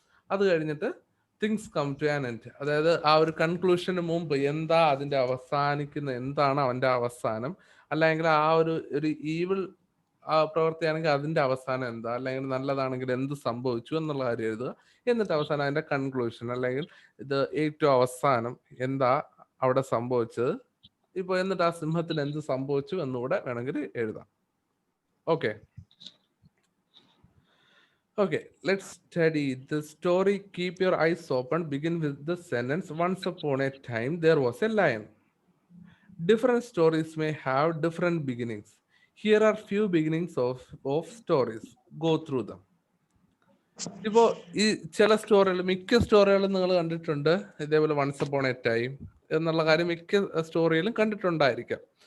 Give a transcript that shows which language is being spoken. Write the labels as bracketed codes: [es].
[ml] അത് കഴിഞ്ഞിട്ട് [en] things come to an end, [ml] അതായത് ആ ഒരു കൺക്ലൂഷന് മുമ്പ് എന്താ അതിന്റെ അവസാനിക്കുന്ന, എന്താണ് അവന്റെ അവസാനം, അല്ലെങ്കിൽ ആ ഒരു ഈവിൾ ആ പ്രവൃത്തിയാണെങ്കിൽ അതിന്റെ അവസാനം എന്താ, അല്ലെങ്കിൽ നല്ലതാണെങ്കിൽ എന്ത് സംഭവിച്ചു എന്നുള്ള കാര്യം എഴുതുക. എന്നിട്ട് അവസാനം അതിന്റെ കൺക്ലൂഷൻ, അല്ലെങ്കിൽ ഇത് ഏറ്റവും അവസാനം എന്താ അവിടെ സംഭവിച്ചത്, ഇപ്പൊ എന്നിട്ട് ആ സിംഹത്തിന് എന്ത് സംഭവിച്ചു എന്നുകൂടെ വേണമെങ്കിൽ എഴുതാം. [en] Okay Okay, let's study the story. Keep your eyes open. Begin with the sentence. Once upon a time, there was a lion. Different stories may have different beginnings. Here are few beginnings of stories. Go through them. [ml] ഇപ്പോ ഈ ചില സ്റ്റോറികൾ, മിക്ക സ്റ്റോറികളും നിങ്ങൾ കണ്ടിട്ടുണ്ട് ഇതേപോലെ [en] once upon a time [ml] എന്നുള്ള കാര്യം മിക്ക സ്റ്റോറിയിലും കണ്ടിട്ടുണ്ടായിരിക്കാം.